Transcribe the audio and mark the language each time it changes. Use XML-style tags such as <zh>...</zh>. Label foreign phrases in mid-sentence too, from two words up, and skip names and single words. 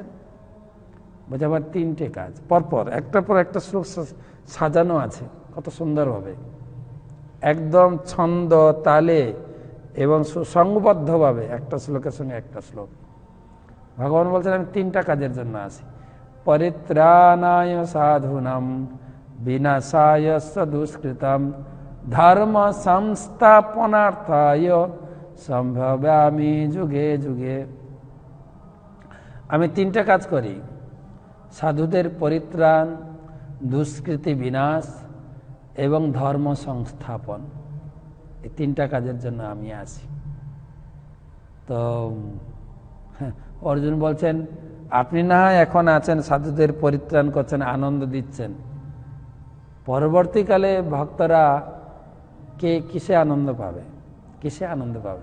<bn>বলছে, আবার 3টে কাজ পরপর, একটার পর একটা শ্লোক সাজানো আছে কত সুন্দরভাবে, একদম ছন্দ তালে এবং সুসংবদ্ধভাবে, একটা শ্লোকের সঙ্গে একটা শ্লোক। ভগবান বলছেন, আমি 3টা কাজের জন্য আসি।</bn> <sa>परित्राणाय साधूनां विनाशाय दुष्कृतम् धर्म संस्थापनार्थाय সম্ভবামি যুগে যুগে।</sa> <bn>আমি তিনটা কাজ করি, সাধুদের পরিত্রাণ, দুষ্কৃতি বিনাশ এবং ধর্ম সংস্থাপন। এই তিনটা কাজের জন্য আমি আসি। তো অর্জুন বলছেন, আপনি না হয় এখন আছেন সাধুদের পরিত্রাণ করছেন, আনন্দ দিচ্ছেন, পরবর্তীকালে ভক্তরা কে কিসে আনন্দ পাবে, কিসে আনন্দ পাবে?</bn>